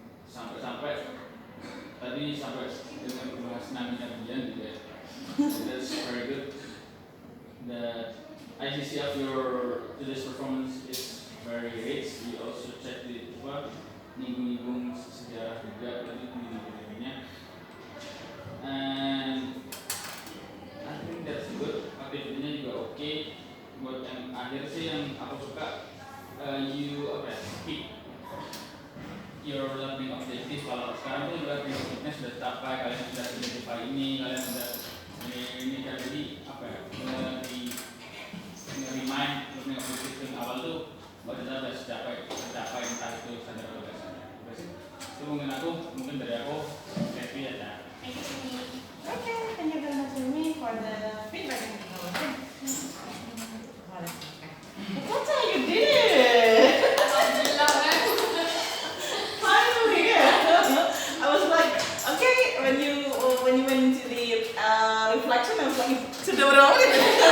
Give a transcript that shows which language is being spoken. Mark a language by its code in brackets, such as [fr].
[id] Sampai tadi sampai dengan membahas nabi-nabian juga. [en] That's very good. The ICC of your today's performance is very rich. We also check the [id] nyinggung sejarah juga tadi di [en] and I think that's good. [id] Aktivitasnya juga oke. Buat yang akhir sih yang aku suka [en] you keep your learning objectives. [id] Kalau sekarang tuh juga objectivenya sudah tercapai, kalian sudah identify ini, kalian sudah ini kan jadi di remind learning objectives yang awal tuh bahwa kita sudah tercapai entah itu sadar atau tidak sadar. Itu mungkin dari aku happy ya. [en] Thank you. Okay, thank you very much to me for the feedback and development. That's how you did it! Finally! I was like, okay, when you went into the reflection, I was like, [id] sudah berapa menit?